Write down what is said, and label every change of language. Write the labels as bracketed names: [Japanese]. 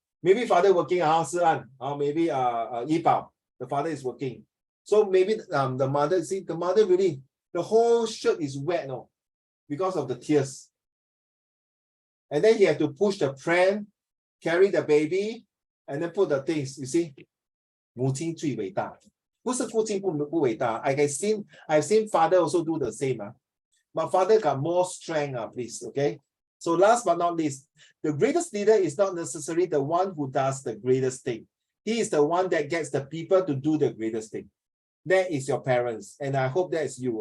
[English] Maybe father working house, or maybe Yibao, the father is working. So maybe the mother, see, the mother really, the whole shirt is wet, no, because of the tears. And then he had to push the pram, carry the baby, and then put the things. You see, [Chinese] 母亲最伟大，不是父亲不伟大。 [English] I've seen father also do the same. But father got more strength, please. Okay. So last but not least, the greatest leader is not necessarily the one who does the greatest thing. He is the one that gets the people to do the greatest thing. That is your parents, and I hope that is you.